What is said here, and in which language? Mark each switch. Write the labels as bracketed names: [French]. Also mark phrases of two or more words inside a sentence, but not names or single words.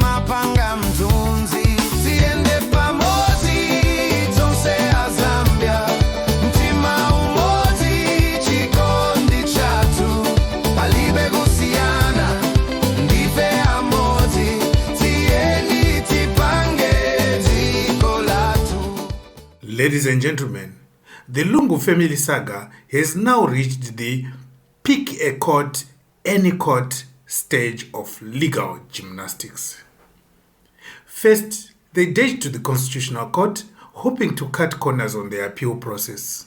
[Nyanja] timapanga mtunzi tiende pamozi tonse a Zambia mtima umoti chikondi chatu palibe kusiyana ndife amoti tieni tipange dziko latu. [English] Ladies and gentlemen, the Lungu family saga has now reached the pick a court, any court stage of legal gymnastics. First, they dashed to the Constitutional Court, hoping to cut corners on the appeal process.